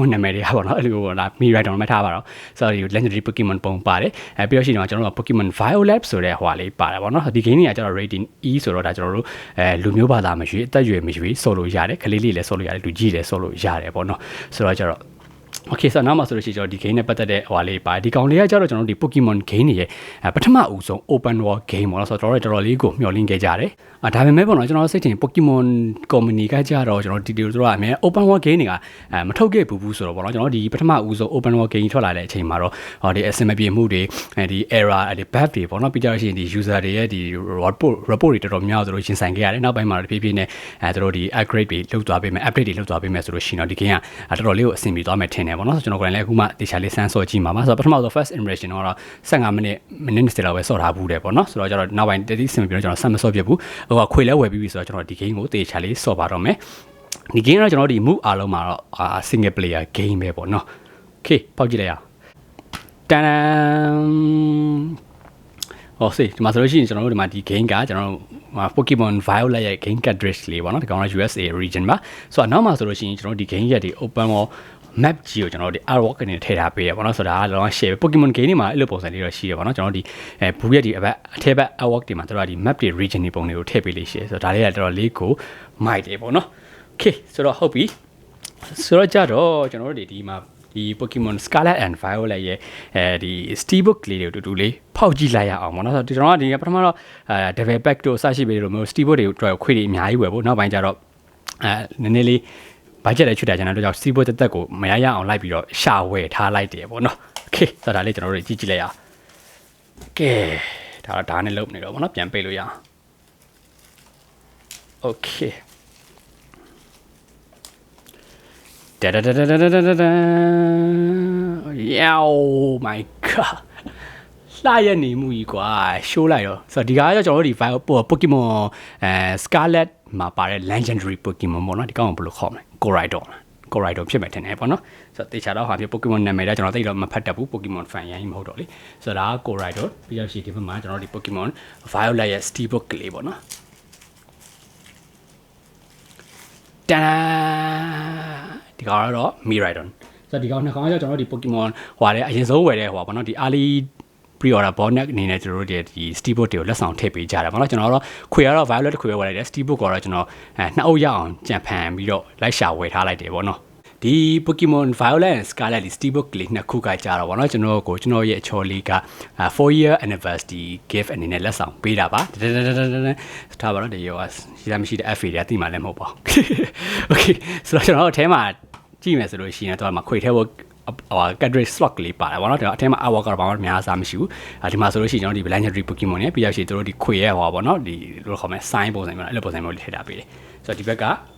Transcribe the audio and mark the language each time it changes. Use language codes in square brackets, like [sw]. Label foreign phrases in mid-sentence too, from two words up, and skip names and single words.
[my] နာမည်တွေကပေါ့နော်အဲ့လိုပေါ့လား Miraidon မှတ်ထားပါတော့ဆိုတော့ဒီ [en] Legendary Pokemon [my] ပုံပါတယ်ပြီးတော့ရှိရင်ကျွန်တော်တို့ Pokemon Violet ဆိုတဲ့ဟိုလေးပါတယ်ပေါ့နော်ဒီ game ကြီးကကျတော့ rating E ဆိုတော့ဒါကျွန်တော်တို့လူမျိုးဘာသာမရွေးအသက်အရွယ်မရွေးဆော်လို့ရတယ်ကလေးလေးလည်းဆော်လို့ရတယ်လူကြီးလည်းဆော်လို့ရတယ်ပေါ့နော်ဆိုတော့ကျတော့okay ဆိုတော့နောက်မှာဆိုလို့ရှိရင်ကျွန်တော်ဒီ game နဲ့ပတ်သက်တဲ့ဟိုလေးပါဒီကောင်လေးကကျတော့ကျွန်တော်တို့ဒီ Pokemon game တွေရဲ့ပထမအဦးဆုံး [en] open world game [my] ပေါ့နော်ဆိုတော့တော်တော်လေးကိုမျှော်လင့်ခဲ့ကြတယ်ဒါပေမဲ့ပေါ့နော်ကျွန်တော်စိတ်ထင် Pokemon company ကကြတော့ကျွန်တော်ဒီ လိုတို့ကအမြဲ [en] open world game [my] တွေကမထုတ်ခဲ့ဘူးဆိုတော့ပေါ့နော်ကျွန်တော်ဒီပထမဦးဆုံး [en] open world game [my] ထွက်လာတဲ့အချိန်မှာတော့ဒီ asymmetry ပြေမှုတွေဒီ error ဒီ bug တွေပေါ့နော် ပြီးကြလို့ရှိရင်ဒီ user တွေရဲ့ဒီ report တွေတော်တော်များများတို့ရင်ဆိုင်ခဲ့ရတယ်နောက်ပိုင်းမှာတော့ဖြည်းဖြည်းနဲ့တို့ဒီ upgrade တွေလုပ်သွားပေးမယ် update တွေလုပ်သွားပေးမယ်ဆိုလို့ရှိရင်တော့ဒီ game ကတော်တော်လေးကိုအဆင်ပြေသွားမယ်ထင်တယ်ပေါ့နော်ဆိုတော့ကျွန်တော်ကလည်းအခုမှတေချာလေးစမ်းဆော့ကြည့်မှာပါဆိုတော့ပထမဆုံး [en] first impression [my] တော့15မိနစ်20လောက်ပဲဆော့ထားဘူးတယ်ပေါ့နော်ဆိုတော့ကျတော့နောက်ပိုင်းတတိစင်ပြီးတော့ကျွန်တော်ဆက်မဆော့ပြဘူးဟိုကခွေလဲဝယ်ပြီးပြီဆိုတော့ကျွန်တော်ဒီ game ကိုတေချာလေးဆော့ပါတော့မယ်ဒီ game ကတော့ကျွန်တော်ဒီ move အားလုံးမှာတော့ [en] single player game [my] ပဲပေါ့နော် okay ပေါက်ကြည့်လိုက်ရအောင်တန် ဟောစေဒီမှာဆိုလို့ရှိရင်ကျွန်တော်တို့ဒီမှာဒီ game ကကျွန်တော်တို့Pokemon Violet ရဲ့ [en] game cartridge [my] လေးပေါ့နော်ဒီကောင်က [en] USA region [my] ပါဆိုတော့နောက်မှာဆိုလို့ရှိရင်ကျွန်တော်ဒီ game ရဲ့ဒီ [en] open world map [my] ကြီးကိုကျွန်တော်တို့ဒီ artwork ကနေထည့်ထားပေးရပါတော့ ဆိုတော့ဒါကတော့ share Pokemon game တွေမှာအဲ့လိုပုံစံလေးတော့ရှိရပါတော့ကျွန်တော်ဒီဘူးရဲ့ဒီအထက်ဘက် artwork တွေမှာတို့ဒီ map တွေ region တွေပုံတွေကိုထည့်ပေး လေးရှိဆိုတော့ဒါလေးကတော်တော်လေးကိုမိုက်တယ်ပေါ့နော် okay ဆိုတော့ဟုတ်ပြီဆိုတော့ကြတော့ကျွန်တော်တို့ဒီမှာဒီ Pokémon Scarlet and Violet ရဲ့ဒီ Steelbook လေးတွေကိုတူတူလေးဖော က်ကြည့်လိုက်ရအောင်ပေါ့နော်ဆိုတော့ကျွန်တော်ကဒီပထမတော့ Devil Pack တို့အစရှိပေးလို့မျိုး Steelbook တွေကိုခွေတွေအများကြီးဝယ်ဖို့နောက်ပိုင်းကျတော့နည်းနည်းလေး budget လည်းချွတ်တာကျွန်တော်တို့ကြောင့် Steelbook တက်ကိုမရရအောင်လိုက်ပြီးတော့ရှာဝယ်ထားလိုက်တယ်ပေါ့နော် Okay ဆိုတော့ဒါလေးကျွန်တော်တို့ကြည့်လိုက်ရအောင် Okay ဒါနဲ့လုပ်နေတော့ပေါ့နော်ပြန်ပိတ်လို့ရအောင် Okay [en] da da da da [my] da da da [en] yeah oh my god [my] လာရနေမှုကြီးကွာ show လိုက်တော့ဆိုတော့ဒီကားကကျွန်တော်တို့ဒီ Pokemon Scarlet မှာပါတဲ့ [en] Legendary Pokemon [my] ပေါ့နော်ဒီကောင်ကဘယ်လိုခေါ်မလဲ Corridor ဖြစ်မယ်ထင်တယ်ပေါ့နော်ဆိုတော့တေချာတော့ဟာပြ Pokemon နာမည်တော့ကျွန်တော်သိတော့မဖတ်တတ်ဘူး [en] Pokemon fan [my] ရိုင်းမဟုတ်တော့လေဆိုတော့ဒါက Corridor ပြီးတော့ရှိဒီဘက်မှာကျွန်တော်တို့ဒီ Pokemon Violet ရဲ့ Steelbook ကလေးပေါ့နော် တန်ဒီကောင်ကတော့ Miraidon ဆိုတော့ဒီကောင်နှစ်ကောင်ကကျွန်တော်တို့ဒီ Pokemon ဟိုတဲ့အရင်ဆုံးဝယ်တဲ့ဟိုပေါ့နော်ဒီ [en] early pre-order bonus [my] အနေနဲ့ကျွန်တော်တို့ဒီ Steelbook တွေကိုလက်ဆောင်ထည့်ပေးကြတာပေါ့နော်ကျွန်တော်တို့ခွေ ကတော့ Violet ခွေပဲဝယ်လိုက်တယ် Steelbook ကတော့ကျွန်တော်နှစ်အုပ်ရအောင်ကြံဖန်ပြီးတော့လိုက်ရှာဝယ်ထားလိုက်တယ်ပေါ့နော်ဒီ Pokemon Violet and Scarlet ဒီ Steelbook လေးနှစ်ခုကကြာတော့ဗောနော်ကျွန်တော်ရဲ့အချော်လေးက [en] 4-year anniversary gift [my] အနေနဲ့လက်ဆောင်ပေးတာပါထားပါတော့ဒီရောရှိလားမရှိတဲ့ FA တွေအတိမှလည်းမဟုတ်ပါဘူး Okay ဆိုတော့ကျွန်တော်တို့အထဲမှာကြည့်မယ်ဆိုလို့ရှိရင်တော့ခွေထဲဖို့ [en] cartridge slot [my] ကလေးပါတယ်ဗောနော်ကျွန်တော်အထဲမှာ artwork ကတော့ဘာမှများစားမရှိဘူးဒီမှာဆိုလို့ရှိရင်ကျွန်တော်ဒီ [en] Legendary Pokemon [my] နဲ့ပြီးရရှိတို့ဒီခွေရဲ့ဟောဗောနော်ဒီလိုခေါ်မယ် sign ပုံစံမျိုးအဲ့လိုပုံစံမျိုးလေးထည့်ထားပေးတယ်ဆိုတော့ဒီဘက်က